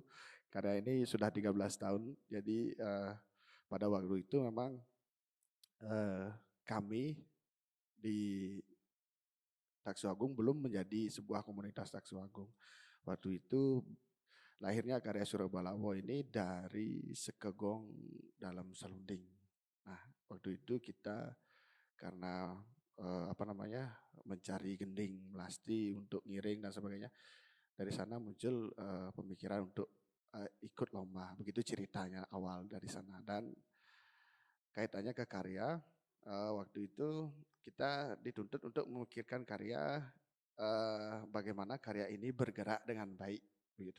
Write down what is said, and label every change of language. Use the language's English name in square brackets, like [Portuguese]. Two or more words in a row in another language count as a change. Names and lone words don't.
[Indonesian] Karya ini sudah 13 tahun, jadi pada waktu itu memang kami di Taksuagung belum menjadi sebuah komunitas Taksuagung. Waktu itu lahirnya karya Surabalawo ini dari sekegong dalam selunding. Nah, waktu itu kita karena mencari gending melasti untuk ngiring dan sebagainya. Dari sana muncul pemikiran untuk ikut lomba. Begitu ceritanya awal dari sana. Dan kaitannya ke karya, waktu itu kita dituntut untuk memikirkan karya, bagaimana karya ini bergerak dengan baik, begitu.